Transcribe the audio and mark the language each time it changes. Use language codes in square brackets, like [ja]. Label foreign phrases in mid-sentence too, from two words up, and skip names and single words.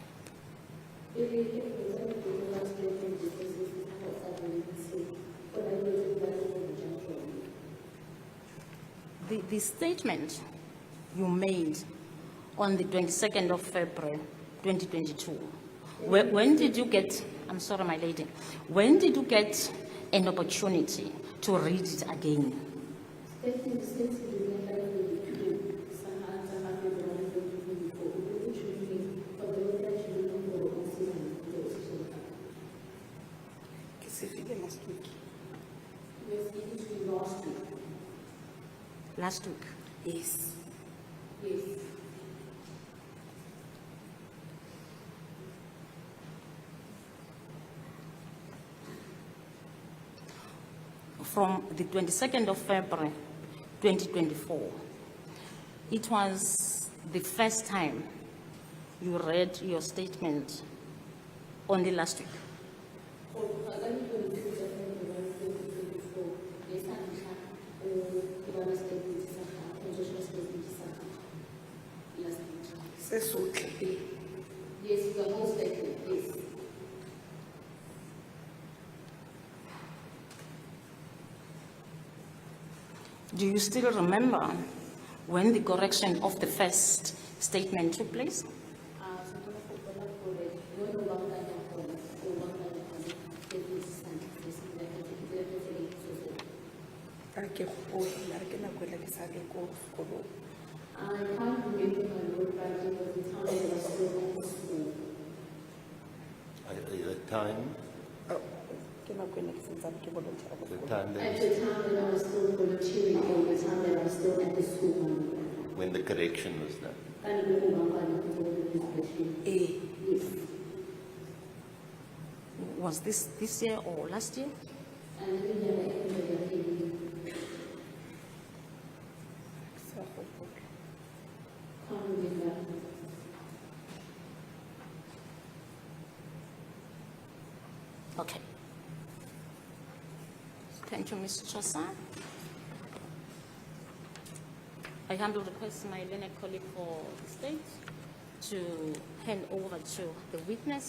[en] The statement you made on the 22nd of February 2022, when did you get, I'm sorry my lady, when did you get an opportunity to read it again? [tn] Ke se file [en] last week. Last week. Yes. From the 22nd of February 2024, it was the first time you read your statement only last week. [tn] Se sotle. [en] Yes, the whole statement, yes. Do you still remember when the correction of the first statement took place? [tn] Ka ke gopole, mara ke nako ela ke sa le ko sekolong. [en] I can't remember my word, but it was the time that I was still at the school. The time, [tn] Oh, ke nako ena ke santsane ke volunteer ko [en] the [tn] sekolong. [en] time At that, the time that I was still volunteering, or the time that I was still at the school. when the correction was done. Eh, Yes. Was this year or last year? And then we have everybody [tn] sa gopole. [en] can't remember. Okay. Thank you, Ms. Chosa. I humbly request my learned colleague for the state to hand over to the witness.